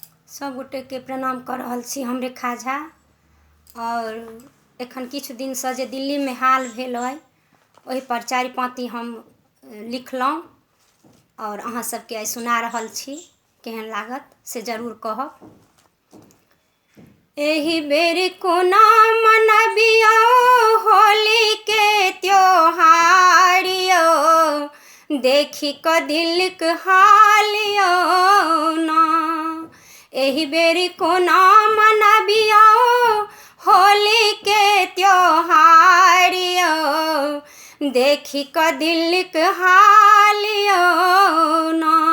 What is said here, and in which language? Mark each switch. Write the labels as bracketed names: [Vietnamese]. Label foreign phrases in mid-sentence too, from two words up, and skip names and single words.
[Maithili] सब गोटे के प्रणाम कर रहल छी हम रेखा झा। और एखन किछु दिन से जे दिल्ली में हाल भेल अइ ओहि पर 4 पाँति हम लिखलहुँ और अहाँ सबके आइ सुना रहल छी। केहन लागत से जरूर कहब। एही बेर कोना मनबियो होली के त्योहार यो, देखी क दिल के हाल यो ना। एही बेर कोना मनबियो होली के त्योहार यो, देखी क दिल के हाल यो ना।